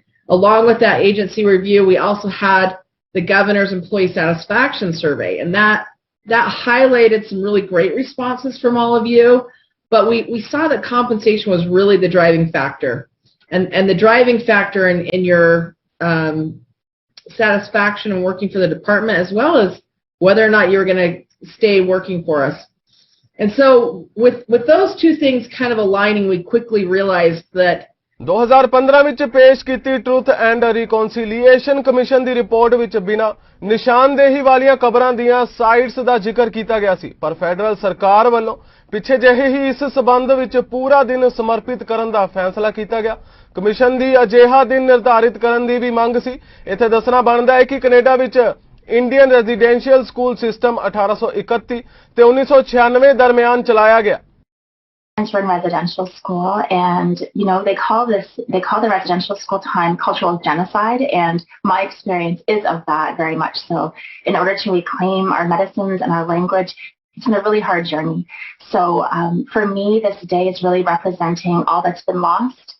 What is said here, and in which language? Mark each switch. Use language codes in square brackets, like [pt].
[en] Along with that agency review, we also had the governor's employee satisfaction survey, and that highlighted some really great responses from all of you, but we saw that compensation was really the driving factor. And the driving factor in your satisfaction and working for the department, as well as whether or not you were going to stay working for us. And so with those two things kind of aligning, we quickly realized that [pa] 2015 ਵਿੱਚ ਪੇਸ਼ ਕੀਤੀ truth and reconciliation commission ਦੀ report ਵਿੱਚ ਬਿਨਾਂ ਨਿਸ਼ਾਨਦੇਹੀ ਵਾਲੀਆਂ ਖਬਰਾਂ ਦੀਆਂ sites ਦਾ ਜ਼ਿਕਰ ਕੀਤਾ ਗਿਆ ਸੀ, ਪਰ ਫੈਡਰਲ ਸਰਕਾਰ ਵੱਲੋਂ ਪਿੱਛੇ ਜਿਹੇ ਹੀ ਇਸ ਸਬੰਧ ਵਿੱਚ ਪੂਰਾ ਦਿਨ ਸਮਰਪਿਤ ਕਰਨ ਦਾ ਫੈਸਲਾ ਕੀਤਾ ਗਿਆ। ਕਮਿਸ਼ਨ ਦੀ ਅਜਿਹਾ ਦਿਨ ਨਿਰਧਾਰਿਤ ਕਰਨ ਦੀ ਵੀ ਮੰਗ ਸੀ। ਇੱਥੇ ਦੱਸਣਾ ਬਣਦਾ ਹੈ ਕਿ ਕੈਨੇਡਾ ਵਿੱਚ [en] Indian residential school system [pa] 1831 ਤੇ 1996 ਦਰਮਿਆਨ ਚਲਾਇਆ ਗਿਆ। [en] In residential school, and they call the residential school time cultural genocide, and my experience is of that very much so. In order to reclaim our medicines and our language, it's been a really hard journey. So for me, this day is really representing all that's been lost.